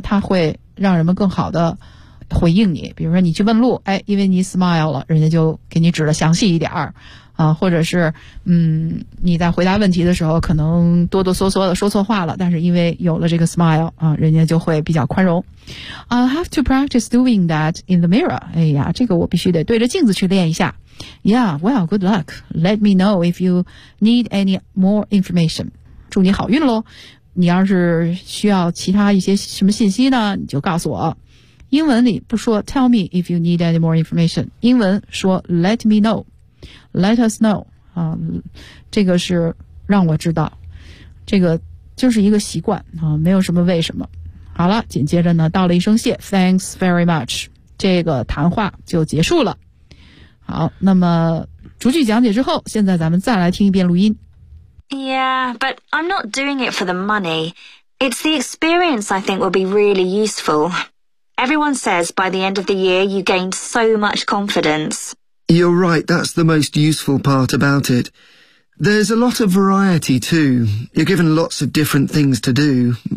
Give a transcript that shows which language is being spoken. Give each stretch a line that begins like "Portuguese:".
Chinese: 它会让人们更好的回应你。比如说你去问路，哎，因为你 smile 了，人家就给你指的详细一点儿，或者是你在回答问题的时候可能哆哆嗦嗦的说错话了，但是因为有了这个 smile 人家就会比较宽容。
English: I have to practice doing that in the mirror.
Chinese: 哎呀，这个我必须得对着镜子去练一下。
English: Yeah, well, good luck. Let me know if you need any more information.
Chinese: 祝你好运咯。你要是需要其他一些什么信息呢，你就告诉我。英文里不说
English: tell me if you need any more information.
Chinese: 英文说
English: let me know. Let us know.
Chinese: 这个是让我知道。这个就是一个习惯没有什么为什么。好了，紧接着呢道了一声谢 ,
English: thanks very much.
Chinese: 这个谈话就结束了。好，那么逐句讲解之后，现在咱们再来听一遍录音。
English: Yeah, but I'm not doing it for the money. It's the experience I think will be really useful. Everyone says by the end of the year you gained so much confidence. You're right, that's the most useful part about it. There's a lot of variety too. You're given lots of different things to do.